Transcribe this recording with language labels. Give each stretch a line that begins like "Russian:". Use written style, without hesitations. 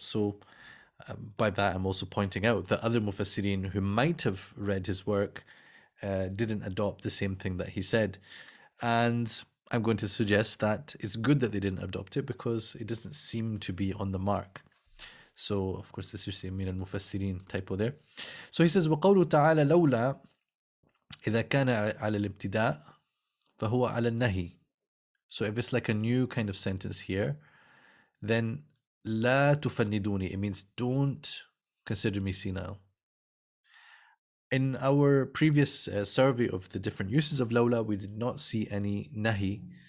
English: So by that, I'm also pointing out that other mufassirin who might have read his work didn't adopt the same thing that he said. And I'm going to suggest that it's good that they didn't adopt it because it doesn't seem to be on the mark. So, of course, this is min al-mufassirin typo there. So he says,
Arabic: وَقَوْلُ تَعَالَى لَوْلَا إِذَا كَانَ عَلَى الْإِبْتِدَاءِ فَهُوَ عَلى النَّهِي.
English: So if it's like a new kind of sentence here, then
Arabic: لا تفندوني,
English: it means don't consider me senile. In our previous survey of the different uses of lawla, we did not see any nahi.